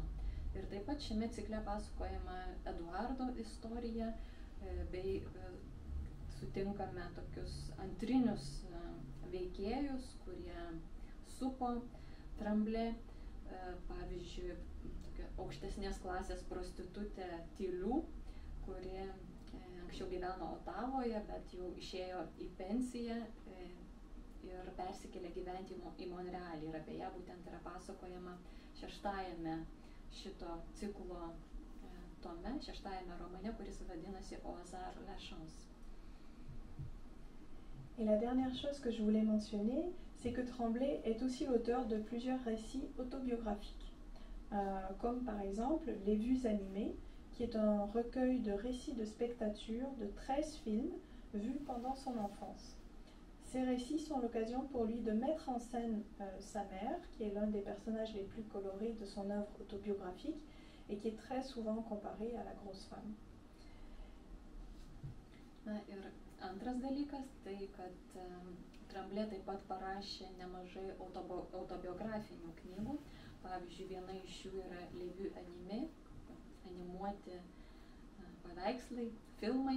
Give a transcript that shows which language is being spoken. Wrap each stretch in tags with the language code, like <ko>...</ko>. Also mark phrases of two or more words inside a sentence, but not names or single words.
<lt>Ir taip pat šiame cikle pasakojama Eduardo istorija, bei sutinkame tokius antrinius veikėjus, kurie supo Tremblay, pavyzdžiui, tokia aukštesnės klasės prostitutė Tilou, kuri anksčiau gyveno Otavoje, bet jau išėjo į pensiją ir persikėlė gyventi į Monrealį. Ir apie ją būtent yra pasakojama 6-ame šito ciklo tome, 6-ame romane, kuris vadinasi Au hasard la chance.</lt> <fr>Et la dernière chose que je voulais mentionner, c'est que Tremblay est aussi l'auteur de plusieurs récits autobiographiques, comme par exemple Les Vues animées, qui est un recueil de récits de spectature de 13 films vus pendant son enfance. Ces récits sont l'occasion pour lui de mettre en scène sa mère, qui est l'un des personnages les plus colorés de son œuvre autobiographique, et qui est très souvent comparée à la grosse femme.</fr> <lt>Na ir antras dalykas, tai kad Tremblay taip pat parašė nemažai autobiografinių knygų. Pavyzdžiui, viena iš jų yra Les Vues animées, animuoti paveikslai, filmai.</lt>